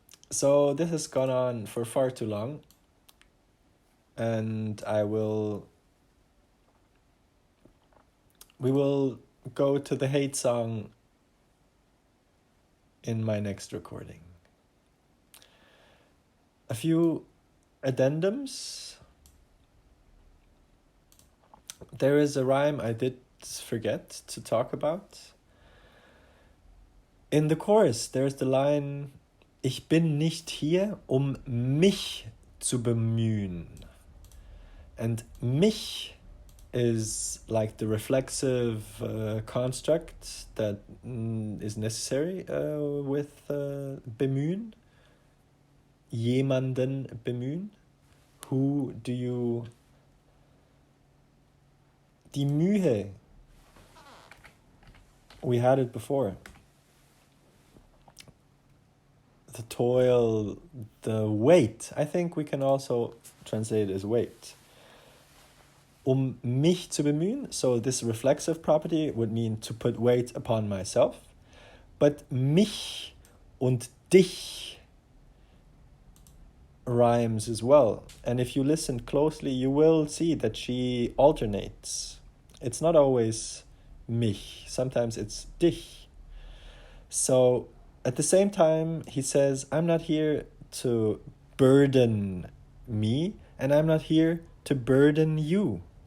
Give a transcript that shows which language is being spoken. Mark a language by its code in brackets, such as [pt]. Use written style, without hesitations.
[en] So this has gone on for far too long, and we will go to the hate song in my next recording. A few addendums. There is a rhyme I did forget to talk about. In the chorus, there's the line, [de] ich bin nicht hier, mich zu bemühen. [en] And mich is like the reflexive construct that is necessary with bemühen. [de] Jemanden bemühen. [en] Who do you... [de] Die Mühe. [en] We had it before. The toil, the weight. I think we can also translate it as weight. [de] mich zu bemühen. [en] So this reflexive property would mean to put weight upon myself. But [de] mich und dich [en] rhymes as well. And if you listen closely, you will see that she alternates. It's not always mich. Sometimes it's dich. So at the same time, he says, I'm not here to burden me, and I'm not here to burden you.